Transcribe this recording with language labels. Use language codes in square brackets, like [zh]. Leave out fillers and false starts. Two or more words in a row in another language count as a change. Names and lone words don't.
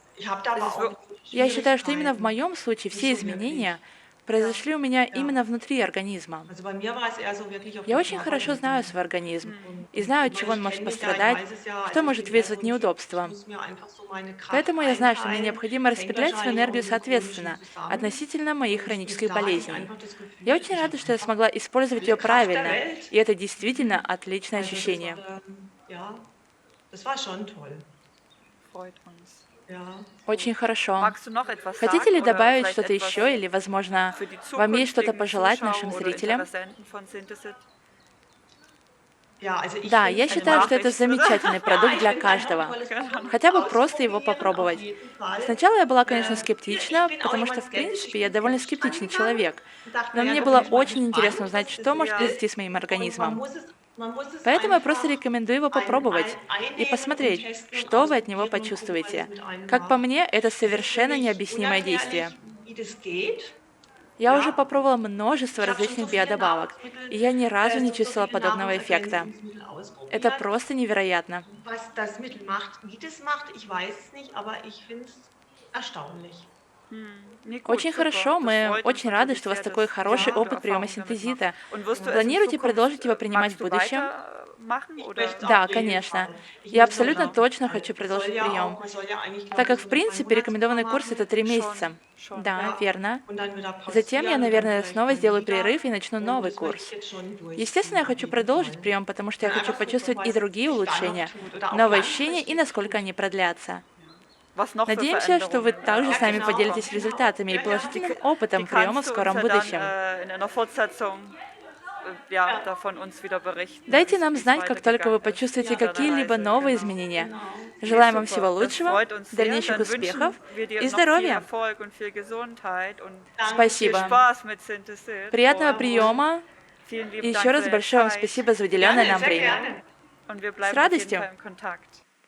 [de] Ich habe da Es aber ist auch wir [ru] Я считаю, что именно в [de] Schwierigkeiten. [ru] моем случае [de] Nicht [ru] все [de] so [ru] изменения [de] wirklich. [ru] произошли у меня [de] Ja. [ru] именно внутри организма. [de] Also, bei mir war es eher so wirklich auf [ru] Я [de] der [ru] очень хорошо знаю [de] Körperebene. [ru] свой организм Mhm. и знаю, от [de] Weil [ru] чего он [de] ich [ru] может [de] kenne mich ja, ich [ru] пострадать, [de] weiß es ja, [ru] что [de] also ich [ru] может [de] bin eher so [ru] вызвать [de] 'n Typ, ich [ru] неудобства. [de] muss mir einfach so meine Kraft [ru] Поэтому я знаю, что мне [de] einteilen. [ru] необходимо [de] Es hängt [ru] распределять свою [de] wahrscheinlich auch [ru] энергию [de] mit dem Chronischen [ru] соответственно [de] zusammen. [ru] относительно моих [de] Und [ru] хронических [de] da hatte ich [ru] болезней. [de] einfach das [ru] Я [de] Gefühl, [ru] очень [de] ich habe [ru] рада, что я [de] einfach [ru] смогла использовать [de] alle [ru] ее [de] Kraft der [ru] правильно, [de] Welt. [ru] и это действительно отличное [de] Also, das [ru] ощущение. [de] ja, das war schon toll. Freut uns. Ja. [ru] Очень хорошо. [de] Magst du noch etwas [ru] Хотите ли [de] sagen oder [ru] добавить [de] vielleicht [ru] что-то [de] etwas [ru] еще, или, возможно, [de] für die [ru] вам есть что-то [de] zukünftigen [ru] пожелать нашим [de] Zuschauer oder [ru] зрителям? [de] Interessenten von Synthesit? Ja, also ich [ru] Да, [de] finde [ru] я [de] es Eine [ru] считаю, что это [de] Nachricht, oder? [ru] замечательный [de] ja, [ru] продукт [de] ich [ru] для [de] finde es einfach 'n [ru] каждого. [de] tolles Produkt [ru] Хотя бы просто его [de] auszuprobieren, auf [ru] попробовать. [de] jeden Fall. [ru] Сначала я была, конечно, [de] Ich [ru] скептична, [de] bin auch [ru] потому что, [de] jemand [ru] в [de] skeptisch, ich [ru] принципе, я [de] bin [ru] довольно [de] skeptisch [ru] скептичный [de] rangegangen [ru] человек. [de] und dachte: [ru] Но [de] „Na ja, [ru] мне [de] da bin [ru] было [de] ich mal [ru] очень интересно [de] gespannt, [ru] узнать, [de] was [ru] что [de] das [ru] может [de] Ja. ist." [ru] произойти с моим [de] Und [ru] организмом. [de] man muss es [ru] Поэтому я просто [de] einfach [ru] рекомендую его попробовать и [de] einnehmen und [ru] посмотреть, [de] testen und [ru] что вы от него [de] ausprobieren und gucken, was es [ru] почувствуете. [de] mit einem [ru] Как по [de] macht. [ru] мне, это [de] Es ist für [ru] совершенно [de] mich [ru] необъяснимое действие. [de] unerklärlich, wie das geht, [ru] Я уже [de] ja. [ru] попробовала множество [de] Ich habe schon so [ru] различных [de] viele [ru] биодобавок, [de] Nahrungsmittel [ru] и я ни разу не [de] so [ru] чувствовала [de] viele [ru] подобного эффекта. [de] Nahrungsergänzungsmittel [ru] Это [de] ausprobiert. [ru] просто невероятно. [de] Was das Mittel macht, wie das macht, ich weiß es nicht, aber ich finde es erstaunlich. Nee, gut, [ru] Очень [de] super. [ru] хорошо, [de] Das [ru] мы [de] freut uns [ru] очень рады, [de] natürlich [ru] что у вас [de] sehr, [ru] такой [de] dass [ru] хороший [de] Ja. du [ru] опыт приема [de] Erfahrungen damit machst. [ru] синтезита. [de] Und wirst du es in [ru] Планируете [de] Zukunft, [ru] продолжить его принимать [de] magst [ru] в [de] du [ru] будущем? [de] weitermachen Ich oder? möchte [ru] Да, [de] auf jeden [ru] конечно. [de] Fall. Ich [ru] Я [de] muss noch [ru] абсолютно [de] Genau. [ru] точно хочу [de] es soll [ru] продолжить [de] ja auch [ru] прием, [de] man soll ja eigentlich, glaube [ru] так [de] ich, [ru] как, [de] so [ru] в [de] 'ne [ru] принципе, [de] 3 [ru] рекомендованный [de] Monatstour [ru] курс — это [de] machen [ru] 3 [de] Schon, [ru] месяца. [de] schon. [ru] Да, [de] ja, [ru] верно. [de] und dann wieder [ru] Затем я, [de] pausieren und dann [ru] наверное, [de] vielleicht [ru] снова [de] mal [ru] сделаю [de] wieder. [ru] перерыв и начну [de] Und [ru] новый [de] das möchte ich [ru] курс. [de] jetzt schon [ru] Естественно, [de] durchziehen, [ru] я [de] auf [ru] хочу [de] jeden [ru] продолжить [de] Fall. [ru] прием, потому что я [de] Dann [ru] хочу [de] einfach gucken, [ru] почувствовать и [de] was [ru] другие [de] sich dann noch [ru] улучшения, [de] tut oder auch [ru] новые ощущения и [de] langfristig [ru] насколько [de] tut. [ru] они продлятся. [de] Was noch für [ru] Надеемся, что вы [de] Veränderungen [ru] также [de] Ja, [ru] с нами [de] genau, [ru] поделитесь [de] genau. [ru] результатами и [de] Ja, ja. [ru] положительным [de] Die [ru] опытом приема в [de] kannst du uns [ru] скором [de] ja dann [ru] будущем. [de] in einer Fortsetzung ja, davon uns wieder berichten, [ru] Дайте [de] wie [ru] нам [de] es [ru] знать, как только вы [de] weitergegangen ist [ru] почувствуете [de] auf deiner [ru] какие-либо [de] Reise. [ru] новые [de] Genau. [ru] изменения. [de] Genau. [ru] Желаем [de] Nee, [ru] вам всего [de] super. Das [ru] лучшего, [de] freut uns sehr. [ru] дальнейших [de] Dann [ru] успехов [de] wünschen wir dir [ru] и [de] noch viel [ru] здоровья. [de] Erfolg und viel Gesundheit und viel [ru] Спасибо. [de] Spaß mit Synthesit. [ru] Приятного [de] Und [ru] приема. [de] vielen [ru] И [de] lieben [ru] еще [de] Dank [ru] раз [de] für deine [ru] большое вам [de] Zeit. [ru] спасибо за уделенное [de] Gerne, [ru] нам [de] sehr [ru] время. [de] gerne. Und wir [ru] С [de] bleiben auf jeden [ru] радостью. [de] Fall im Kontakt.